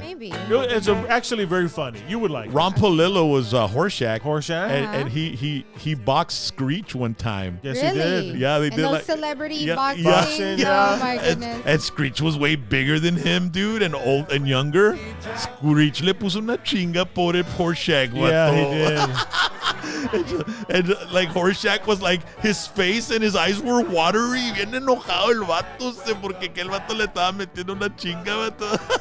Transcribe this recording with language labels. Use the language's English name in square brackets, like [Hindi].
[English] Maybe. It's actually very funny. You would like Ron it. Palillo was Horshack. Horshack? And he boxed Screech one time. Yes, Really? he did. Yeah, they And did those like celebrity boxing, Oh my goodness. And Screech was way bigger than him, dude, and old and younger. [Spanish] Screech le puso una chinga por el Horshack. [English] Yeah, he and like Horshack was like, his face and his eyes were watery. [Spanish] Bien enojado el vato, porque que el vato le estaba metiendo una chinga, vato.